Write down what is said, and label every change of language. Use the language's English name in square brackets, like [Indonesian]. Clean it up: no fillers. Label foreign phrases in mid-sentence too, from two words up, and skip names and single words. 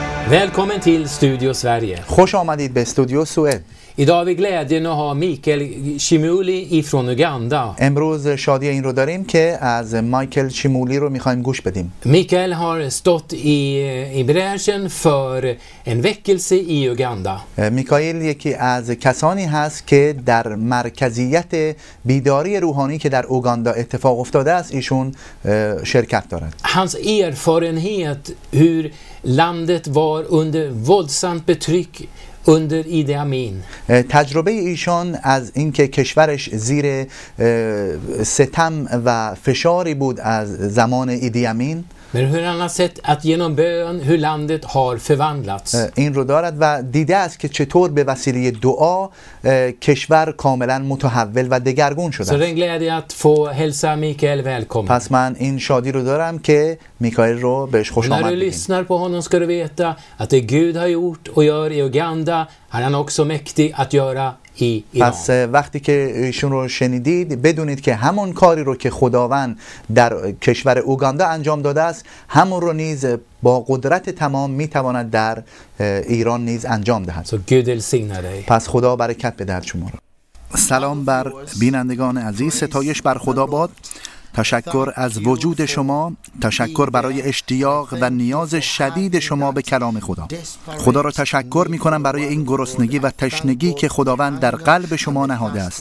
[Swedish] Välkommen till Studio Sverige. [Persian] خوش آمدید به استودیو سوئد. [Swedish] Idag har vi glädjen att ha Mikael Chimuli ifrån Uganda. [Persian] امروز شادی این رو داریم که از مایکل چیمولی رو میخوایم گوش بدیم. [Swedish] Mikael har stått i bräschen för en väckelse i Uganda. [Persian] میکائیل یکی از کسانی هست که در مرکزیت بیداری روحانی که در اوگاندا اتفاق افتاده است ایشون شرکت دارد. [Swedish] Hans erfarenhet hur landet var under våldsamt betryck under Idi Amin. [Persian] تجربه ایشان از اینکه کشورش زیر ستم و فشاری بود از زمان ایدی امین، [Swedish] Men hur han har sett att genom bön hur landet har förvandlats. [Persian] این رو دارد و دیده است که چطور به وسیله دعا کشور کاملا متحول و دگرگون شده [Swedish] Så det är en glädje att få hälsa Mikael välkommen. [Persian] پس من این شادی رو دارم که میکائیل رو بهش خوش آمد [Swedish] När du [Persian] بگیم. [Swedish] lyssnar på honom ska du veta att det Gud har gjort och gör i Uganda är han också mäktig att göra i Iran. [Persian] پس وقتی که ایشون رو شنیدید بدونید که همون کاری رو که خداوند در کشور اوگاندا انجام داده است همون رو نیز با قدرت تمام میتواند در ایران نیز انجام دهد. [Swedish] Så Gud välsigna dig. [Persian] پس خدا برکت بدهد شما را. سلام بر بینندگان عزیز، ستایش بر خدا باد. تشکر از وجود شما، تشکر برای اشتیاق و نیاز شدید شما به کلام خدا. خدا را تشکر می کنم برای این گرسنگی و تشنگی که خداوند در قلب شما نهاده است.